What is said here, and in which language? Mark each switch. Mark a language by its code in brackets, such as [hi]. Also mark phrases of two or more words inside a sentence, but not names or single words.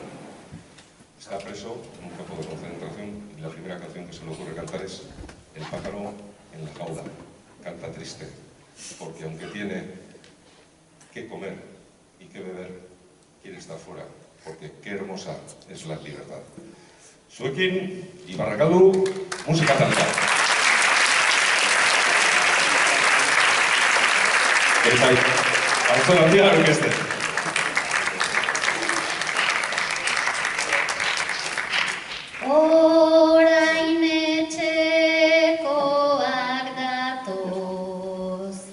[es] Está preso en un campo de concentración y la primera canción que se le ocurre cantar es El pájaro en la jaula. Canta triste, porque aunque tiene que comer y que beber, quiere estar fuera, porque qué hermosa es la libertad. [eu] Zuekin, Ibarrakaldu, musika talka. Eta auzo handia aurkezten. Orain etxekoak datoz,